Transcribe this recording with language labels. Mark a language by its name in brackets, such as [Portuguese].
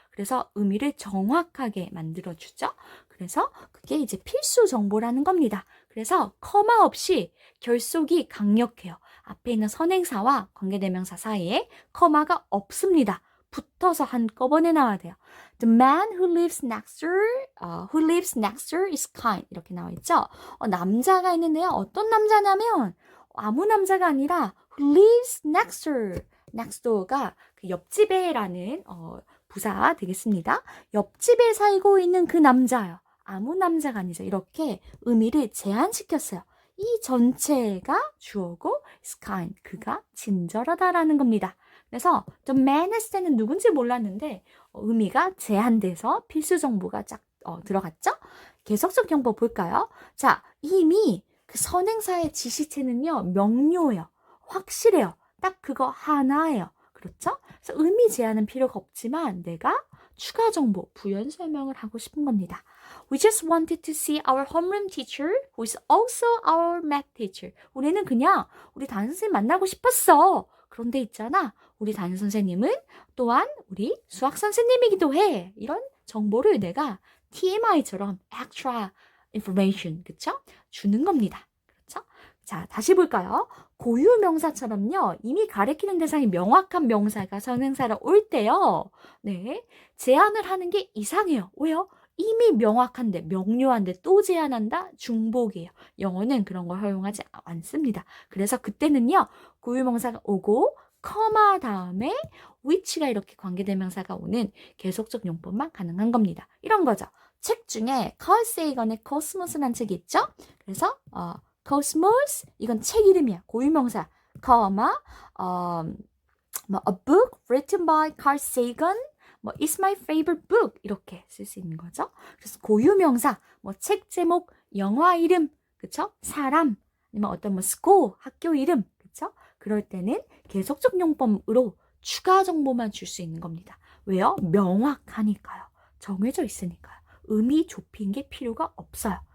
[Korean] 그래서 의미를 정확하게 만들어주죠. 그래서 그게 이제 필수 정보라는 겁니다. 그래서 커마 없이 결속이 강력해요. 앞에 있는 선행사와 관계대명사 사이에 커마가 없습니다. 붙어서 한꺼번에 나와야 돼요. [English] The man who lives next door is kind. [Korean] 이렇게 나와 있죠. 남자가 있는데요. 어떤 남자냐면 아무 남자가 아니라 [English] who lives next door [Korean] 가 그 옆집에라는 부사 되겠습니다. 옆집에 살고 있는 그 남자요. 아무 남자가 아니죠. 이렇게 의미를 제한시켰어요. 이 전체가 주어고 is kind. 그가 친절하다라는 겁니다. 그래서 the man has 때는 누군지 몰랐는데 의미가 제한돼서 필수 정보가 쫙 들어갔죠? 계속적 용법 볼까요? 자, 이미 그 선행사의 지시체는요, 명료해요. 확실해요. 딱 그거 하나예요. 그렇죠? 그래서 의미 제한은 필요가 없지만 내가 추가 정보, 부연 설명을 하고 싶은 겁니다. [English] We just wanted to see our homeroom teacher, who is also our math teacher. [Korean] 우리는 그냥 우리 담임 선생님 만나고 싶었어. 그런데 있잖아, 우리 담임 선생님은 또한 우리 수학 선생님이기도 해. 이런 정보를 내가 TMI처럼 extra information, 그쵸? 주는 겁니다. 그렇죠? 자, 다시 볼까요? 고유 명사처럼요, 이미 가리키는 대상이 명확한 명사가 선행사로 올 때요, 네, 제한을 하는 게 이상해요. 왜요? 이미 명확한데, 명료한데 또 제한한다? 중복이에요. 영어는 그런 걸 허용하지 않습니다. 그래서 그때는요, 고유 명사가 오고, 커마 다음에 which가 이렇게 관계대명사가 오는 계속적 용법만 가능한 겁니다. 이런 거죠. 책 중에 Carl Sagan의 Cosmos라는 책이 있죠? 그래서 Cosmos, 이건 책 이름이야. [English] 고유명사, comma, a book written by Carl Sagan, it's my favorite book, [Korean] 이렇게 쓸 수 있는 거죠. 그래서 고유명사, 책 제목, 영화 이름, 그쵸? 사람, 아니면 어떤 school, 학교 이름, 그쵸? 그럴 때는 계속적 용법으로 추가 정보만 줄 수 있는 겁니다. 왜요? 명확하니까요. 정해져 있으니까요. 의미 좁힌 게 필요가 없어요.